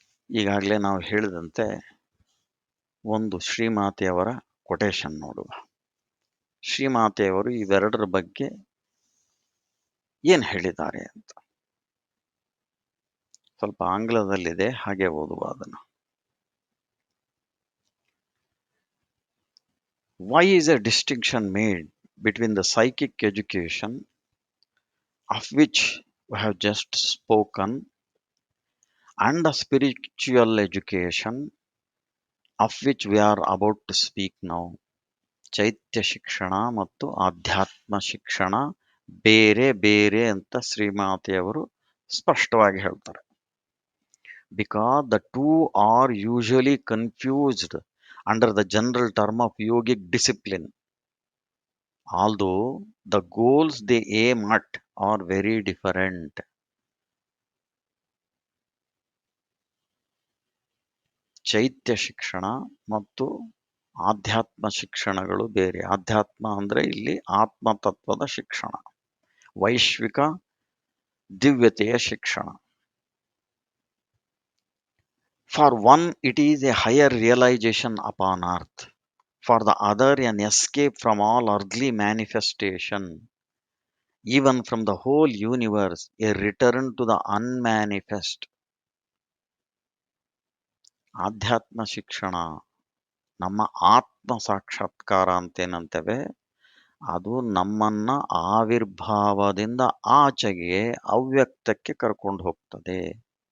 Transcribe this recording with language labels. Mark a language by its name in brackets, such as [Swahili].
[Kannada] ಈಗಾಗಲೇ ನಾವು ಹೇಳಿದಂತೆ ಒಂದು ಶ್ರೀಮಾತೆಯವರ ಕೊಟೇಶನ್ ನೋಡುವ. ಶ್ರೀಮಾತೆಯವರು ಇವೆರಡರ ಬಗ್ಗೆ ಏನು ಹೇಳಿದ್ದಾರೆ ಅಂತ. ಸ್ವಲ್ಪ ಆಂಗ್ಲದಲ್ಲಿದೆ, ಹಾಗೆ ಓದುವ ಅದನ್ನು. [English] Why is a distinction made between the psychic education of which we have just spoken and the spiritual education of which we are about to speak now? [Kannada] ಚೈತ್ಯ ಶಿಕ್ಷಣ ಮತ್ತು ಆಧ್ಯಾತ್ಮ ಶಿಕ್ಷಣ ಬೇರೆ ಬೇರೆ ಅಂತ ಶ್ರೀಮಾತೆಯವರು ಸ್ಪಷ್ಟವಾಗಿ ಹೇಳ್ತಾರೆ. [English] Because the two are usually confused under the general term of yogic discipline, although the goals they aim at are very different. [Kannada] ಚೈತ್ಯ ಶಿಕ್ಷಣ ಮತ್ತು ಆಧ್ಯಾತ್ಮ ಶಿಕ್ಷಣಗಳು ಬೇರೆ. ಆಧ್ಯಾತ್ಮ ಅಂದ್ರೆ ಇಲ್ಲಿ ಆತ್ಮತತ್ವದ ಶಿಕ್ಷಣ, ವೈಶ್ವಿಕ ದಿವ್ಯತೆಯ ಶಿಕ್ಷಣ. [English] For one, it is a higher realization upon earth. For the other, an escape from all earthly manifestation, even from the whole universe, a return to the unmanifest. [Kannada] ಆಧ್ಯಾತ್ಮ ಶಿಕ್ಷಣ ನಮ್ಮ ಆತ್ಮ ಸಾಕ್ಷಾತ್ಕಾರ ಅಂತೇನಂತೇವೆ, ಅದು ನಮ್ಮನ್ನ ಆವಿರ್ಭಾವದಿಂದ ಆಚೆಗೆ ಅವ್ಯಕ್ತಕ್ಕೆ ಕರ್ಕೊಂಡು ಹೋಗ್ತದೆ.